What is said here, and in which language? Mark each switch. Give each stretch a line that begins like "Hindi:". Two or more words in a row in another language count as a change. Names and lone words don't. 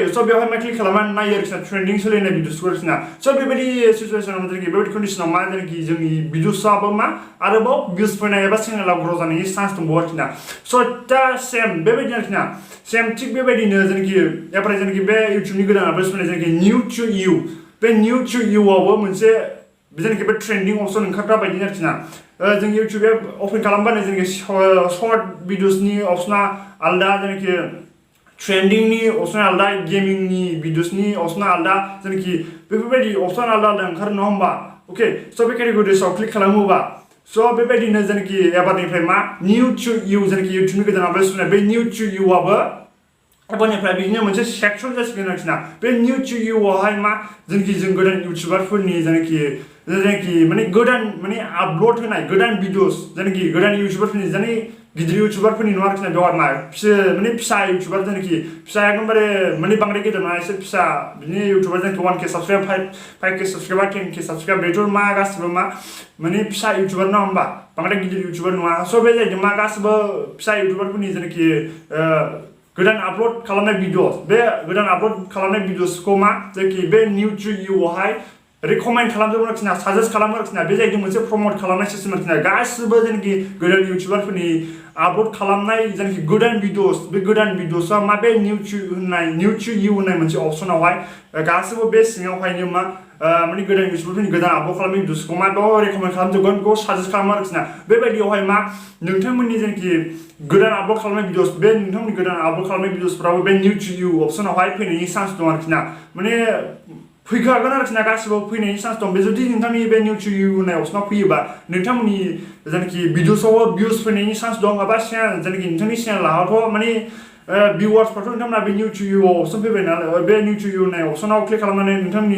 Bodo: सो बेवहाय मा क्लिक खालामनानै नायो आरोखि ट्रेन्डिं सोलिनाय भिडिअसखौ आरोखि सो बेबायदि सिचुवेसनाव janaki बेबायदि कन्डिसनाव मा janaki जोंनि भिडिअसआबो मा आरोबाव भिउस फैनाय एबा चेनेलाव ग्र' जानायनि चान्स दंबावो आरोखि सो दा सेम बेबायदि आरोखि
English: same thing
Bodo: बेबायदिनो janaki बे YouTubeनि गोदान आपडेट्स फैनाय janaki
English: new to you
Bodo: बे
English: new to you
Bodo: आवबो मोनसे janaki बे ट्रेन्डिं अपसन ओंखारग्रा बायदि आरोखि जों YouTube
English: app open
Bodo: खालामबानो janaki
English: short videos
Bodo: अपसना आलदा janaki ट्रेन्डिंनि अपसना आलदा गेमिंनि भिडिअसनि अपसना आलदा janaki बेफोरबायदि अपसन आलदा ओंखारो नङा होमबा अके सो बे केटेगरिसआव क्लिक खालामोबा सो बेबायदिनो janaki एबारनिफ्राय मा
English: new to you
Bodo: janaki YouTubeनि गोदान आपडेट्स फैनाय बे
English: new to you
Bodo: आबो एबारनिफ्राय बिदिनो मोनसे सेक्सन जासिगोन आरोखि बे
English: new to you
Bodo: आवहाय मा janaki जों गोदान YouTuberफोरनि janaki माने गोदान माने आपल'ड होनाय गोदान भिडिअस janaki गोदान YouTuberफोरनि गिदिर YouTuberफोरनि नङा आरोखि बेवहाय मा माने फिसा YouTuber janaki फिसा एकदमबारे माने बांद्राय गेदेर नङा एसे फिसा बिदिनो YouTuber janaki 1K साबस्क्राइब 5K साबस्क्राइबार 10K साबस्क्राइब बेथ' मा गासिबो मा माने फिसा YouTuber नङा होमबा बांद्राय गिदिर YouTuber नङा स' बे जाहैदों मा गासिबो फिसा YouTuberफोरनि janaki गोदान आपल'ड खालामनाय भिडिअस बे गोदान आपल'ड खालामनाय भिडिअसखौ मा janaki बे
English: new to you
Bodo: आवहाय रेकमेन्ड खालामजोबो आरोखि साजेस्ट खालामो आरोखि बे जाहैदों मोनसे प्रमोट खालामनाय सिस्टेम आरोखि गासिबो janaki गोदान YouTuberफोरनि आपल'ड खालामनाय janaki गोदान भिडिअस बे गोदान भिडिअसआ मा बे
English: new to you
Bodo: होननाय मोनसे अपसनावहाय गासिबो बे सिङावहायनो मा माने गोदान YouTuberफोरनि गोदान आपल'ड खालामनाय भिडिअसखौ मा बेयाव रेकमेन्ड खालामजोबगोन बेखौ साजेस्ट खालामो आरोखि बेबायदियावहाय मा नोंथांमोननि janaki गोदान आपल'ड खालामनाय भिडिअस बे नोंथांमोननि गोदान आपल'ड खालामनाय भिडिअसफ्राबो बे new to you अपसनावहाय फैनायनि चान्स दं आरोखि माने फैखागोन आरोखि ना गासिबो फैनायनि चान्स दं बे जुदि नोंथांनि बे निउटुब होननाय अपसनाव फैयोबा नोंथांमोननि जेनाखि भिडिअसआव भिउस फैनायनि चान्स दं एबा जेनाखि नोंथांनि चेनेलावथ' माने भिउवार्सफ्राथ' नोंथांमोना बे निउटुब अपसन फैबाय नालाय बे निउटुब होननाय अपसनाव क्लिक खालामनानै नोंथांनि